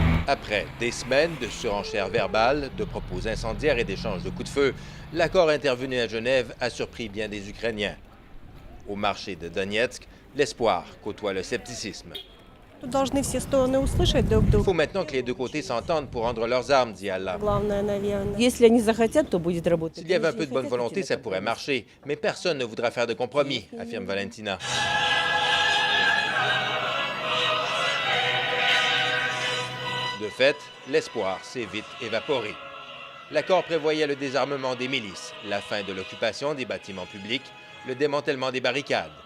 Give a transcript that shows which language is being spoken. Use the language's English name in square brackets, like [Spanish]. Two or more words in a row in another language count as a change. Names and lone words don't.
[French] Après des semaines de surenchères verbales, de propos incendiaires et d'échanges de coups de feu, l'accord intervenu à Genève a surpris bien des Ukrainiens. Au marché de Donetsk, l'espoir côtoie le scepticisme. [Russian] Должны все стороны услышать друг [French] Il [Russian] друга. [French] faut maintenant que les deux côtés s'entendent pour rendre leurs armes, dit Allah. [Russian] Главное, наверное. Если они захотят, то будет работать. [French] S'il y avait un peu de bonne volonté, ça pourrait marcher, mais personne ne voudra faire de compromis, affirme Valentina. De fait, l'espoir s'est vite évaporé. L'accord prévoyait le désarmement des milices, la fin de l'occupation des bâtiments publics, le démantèlement des barricades.